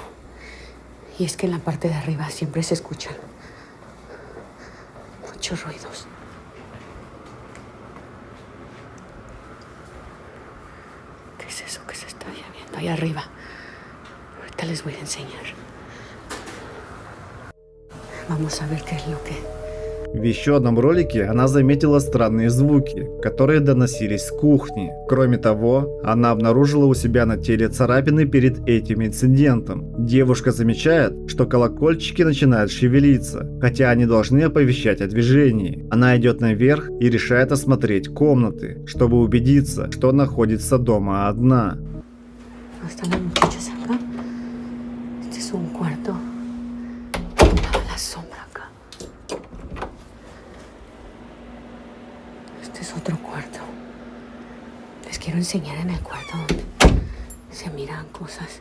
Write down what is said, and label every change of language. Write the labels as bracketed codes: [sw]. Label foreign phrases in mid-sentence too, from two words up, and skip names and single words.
[es] Y es que en la parte de arriba siempre se escuchan muchos ruidos. ¿Qué es eso que se está viendo allá arriba? Ahorita les voy a enseñar. Vamos a ver qué es lo que... [ru] В еще одном ролике она заметила странные звуки, которые доносились с кухни. Кроме того, она обнаружила у себя на теле царапины перед этим инцидентом. Девушка замечает, что колокольчики начинают шевелиться, хотя они должны оповещать о движении. Она идет наверх и решает осмотреть комнаты, чтобы убедиться, что находится дома одна. [es] Están las muchachas acá. Este es un cuarto. La sombra acá. Este es otro cuarto. Les quiero enseñar en el cuarto donde se miran cosas.